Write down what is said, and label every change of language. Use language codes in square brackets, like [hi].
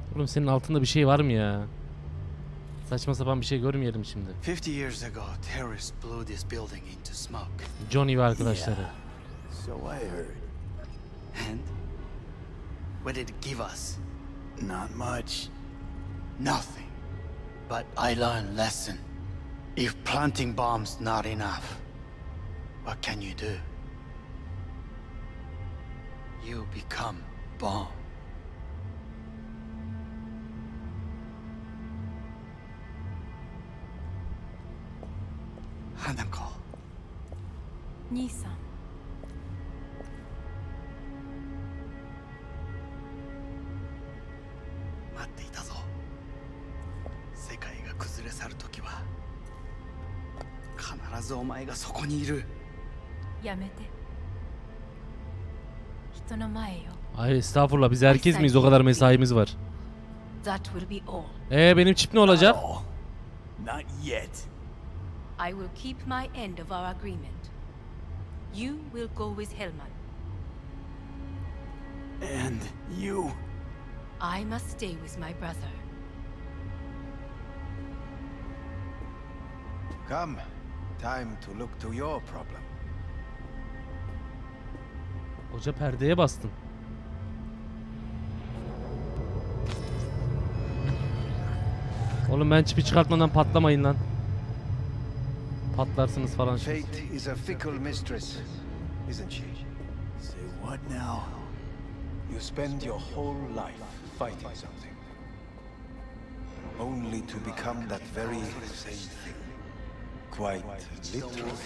[tr] Oğlum senin altında bir şey var mı ya? Saçma sapan bir şey görmeyelim şimdi. [en] 50 years ago, terrorists blew this building into smoke. [tr] Johnny ve arkadaşları. [en] Yeah. So I heard. And what did it give us? Not much. Nothing. But I learned a lesson. If planting bombs not enough, what can you do? You become bomb. Hanako. [ja] Nisan. 待っていたぞ。世界が崩れ去るときは必ずお前がそこにいる。やめて。人の前よ。 [tr] Ay estağfurullah, biz herkes miyiz? O kadar mesaimiz var. [en] That will be all. [tr] Benim çip ne olacak? [en] Not yet. I will keep my end of our agreement. You will go with Hellman. And you? I must stay with my brother. Come. Time to look to your problem. [tr] Hoca perdeye bastın. Oğlum ben çipi çıkartmadan patlamayın lan. Patlarsınız falan. [en] Fate is a fickle mistress, isn't she? Say what now? You spend your whole life fighting something, only to become that very same thing. Quite literally.